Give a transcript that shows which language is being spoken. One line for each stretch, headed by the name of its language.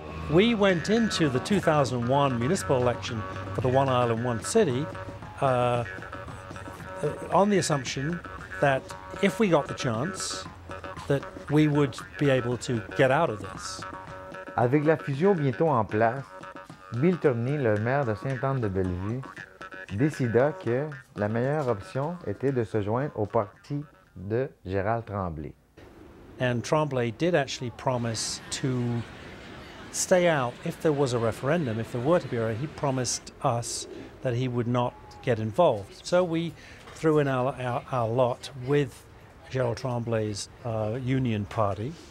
English: We went into the 2001 municipal election for the One Island, One City on the assumption that if we got the chance, that we would be able to get out of this.
French: Avec la fusion bientôt en place, Bill Tierney, le maire de Sainte-Anne-de-Bellevue, décida que la meilleure option était de se joindre au parti de Gérald Tremblay.
English: And Tremblay did actually promise to stay out if there was a referendum, if there were to be a, he promised us that he would not get involved. So we threw in our lot with Gérald Tremblay's Union Party.